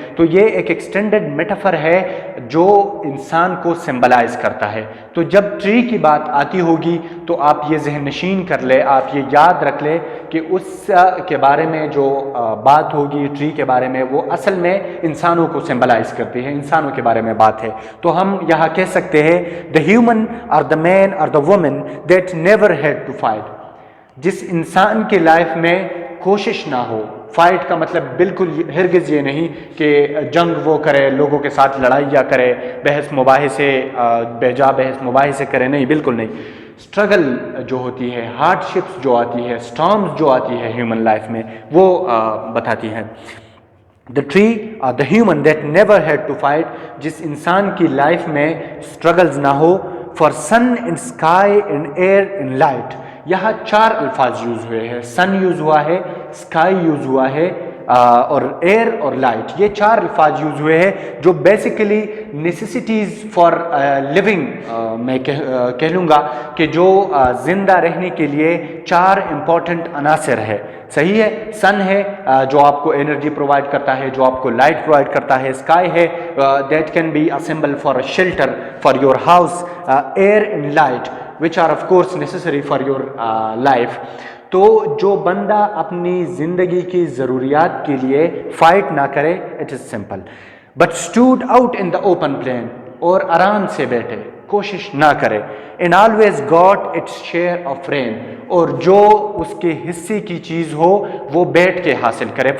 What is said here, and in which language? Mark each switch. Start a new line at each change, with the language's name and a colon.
Urdu: تو یہ ایک ایکسٹینڈڈ میٹافر ہے جو انسان کو سمبلائز کرتا ہے. تو جب ٹری کی بات آتی ہوگی تو آپ یہ ذہن نشین کر لے, آپ یہ یاد رکھ لے کہ اس کے بارے میں جو بات ہوگی ٹری کے بارے میں وہ اصل میں انسانوں کو سمبلائز کرتی ہے, انسانوں کے بارے میں بات ہے. تو ہم یہاں کہہ سکتے ہیں
English: the human or the man or the woman that never had to fight.
Urdu: جس انسان کے لائف میں کوشش نہ ہو. فائٹ کا مطلب بالکل ہرگز یہ نہیں کہ جنگ وہ کرے, لوگوں کے ساتھ لڑائیاں کرے, بحث مباحثے بےجا بحث مباحثے کرے, نہیں, بالکل نہیں. اسٹرگل جو ہوتی ہے, ہارڈ شپس جو آتی ہے, اسٹارمز جو آتی ہے ہیومن لائف میں, وہ بتاتی ہیں.
English: The tree or the human that never had to fight,
Urdu: جس انسان کی لائف میں اسٹرگلز نہ ہو.
English: For sun and sky and air and light.
Urdu: یہاں 4 الفاظ یوز ہوئے ہیں. سن یوز ہوا ہے, اسکائی یوز ہوا ہے, اور ایئر اور لائٹ. یہ 4 الفاظ یوز ہوئے ہیں جو بیسیکلی نیسیسٹیز فار لیونگ میں کہہ لوں گا کہ جو زندہ رہنے کے لیے 4 امپورٹنٹ عناصر ہے. صحیح ہے. سن ہے جو آپ کو انرجی پرووائڈ کرتا ہے, جو آپ کو لائٹ پرووائڈ کرتا ہے.
English: Sky ہے that can be a symbol for a shelter for your house. Air and light which are of course necessary for your life.
Urdu: تو جو بندہ اپنی زندگی کی ضروریات کے لیے فائٹ نہ کرے,
English: it is simple, but stood out in the open plain,
Urdu: اور آرام سے بیٹھے, کوشش نہ کرے,
English: and always got its share of rain,
Urdu: اور جو اس کے حصے کی چیز ہو وہ بیٹھ کے حاصل کرے.